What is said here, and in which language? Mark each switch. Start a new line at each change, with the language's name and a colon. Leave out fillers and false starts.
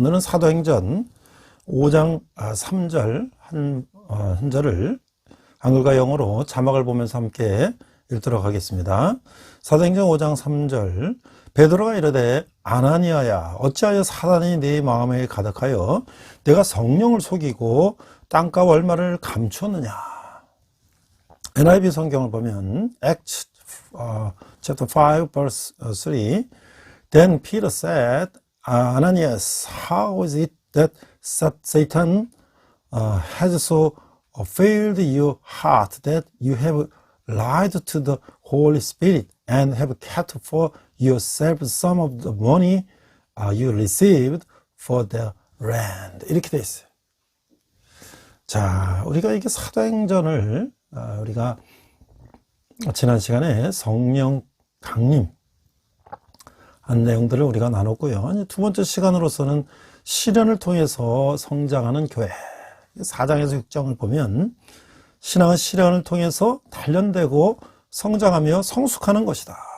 Korean: 오늘은 사도행전 5장 3절 한 절을 한글과 영어로 자막을 보면서 함께 읽도록 하겠습니다. 사도행전 5장 3절 베드로가 이르되 아나니아야 어찌하여 사단이 네 마음에 가득하여 내가 성령을 속이고 땅과 월말을 감추었느냐. NIV 성경을 보면
English: Acts chapter 5 verse 3 Then Peter said, Ananias, how is it that Satan has so filled your heart that you have lied to the Holy Spirit and have kept for yourself some of the money you received for the rent.
Korean: 이렇게 돼 있어요. 자, 우리가 이게 사도행전을 우리가 지난 시간에 성령 강림 한 내용들을 우리가 나눴고요. 두 번째 시간으로서는 시련을 통해서 성장하는 교회 4장에서 6장을 보면 신앙은 시련을 통해서 단련되고 성장하며 성숙하는 것이다.